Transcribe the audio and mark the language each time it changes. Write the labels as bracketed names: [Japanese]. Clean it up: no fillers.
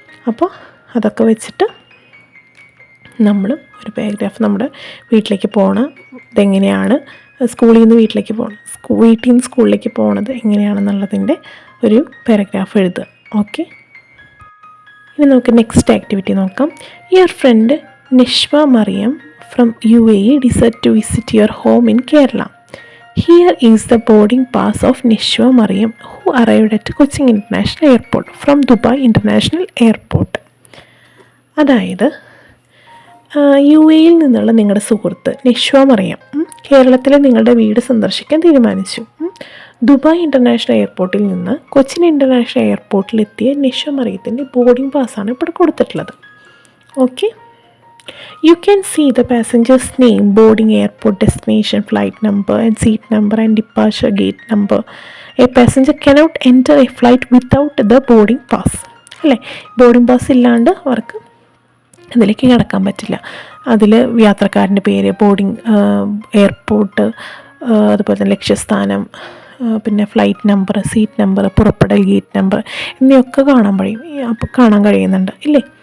[Malayalam] അപ്പോൾ അതൊക്കെ വെച്ചിട്ട് നമ്മൾ ഒരു പാരഗ്രാഫ് നമ്മുടെ വീട്ടിലേക്ക് പോകണം, ഇതെങ്ങനെയാണ് സ്കൂളിൽ നിന്ന് വീട്ടിലേക്ക് പോകണം, വീട്ടിൽ നിന്ന് സ്കൂളിലേക്ക് പോകുന്നത് എങ്ങനെയാണെന്നുള്ളതിൻ്റെ ഒരു പാരഗ്രാഫ് എഴുതുക. ഓക്കെ. ഇനി നമുക്ക് നെക്സ്റ്റ് ആക്ടിവിറ്റി നോക്കാം. [English] Your friend Nishwa Mariam from UAE decided to visit your home in Kerala. Here is the boarding pass of Nishwa Mariam, who arrived at Cochin International Airport from Dubai International Airport. [Malayalam] അതായത് UAEയിൽ നിന്നുള്ള നിങ്ങളുടെ സുഹൃത്ത് നിഷ്വ മറിയം കേരളത്തിലെ നിങ്ങളുടെ വീട് സന്ദർശിക്കാൻ തീരുമാനിച്ചു. ദുബായ് ഇൻ്റർനാഷണൽ എയർപോർട്ടിൽ നിന്ന് കൊച്ചിൻ ഇൻ്റർനാഷണൽ എയർപോർട്ടിലെത്തിയ നിഷ്വ മറിയത്തിൻ്റെ ബോർഡിംഗ് പാസ്സാണ് ഇപ്പോൾ കൊടുത്തിട്ടുള്ളത്. Okay. [English] You can see the passenger's name, boarding airport destination, flight number and seat number and departure gate number. A passenger cannot enter a flight without the boarding pass. [Malayalam] അല്ലേ? Boarding pass ഇല്ലാണ്ട് അവർക്ക് അതിലേക്ക് കിടക്കാൻ പറ്റില്ല. അതിൽ യാത്രക്കാരൻ്റെ പേര്, boarding airport, അതുപോലെ തന്നെ ലക്ഷ്യസ്ഥാനം, പിന്നെ flight number, seat number, പുറപ്പെടൽ gate number എന്നിവയൊക്കെ കാണാൻ കഴിയുന്നുണ്ട് ഇല്ലേ?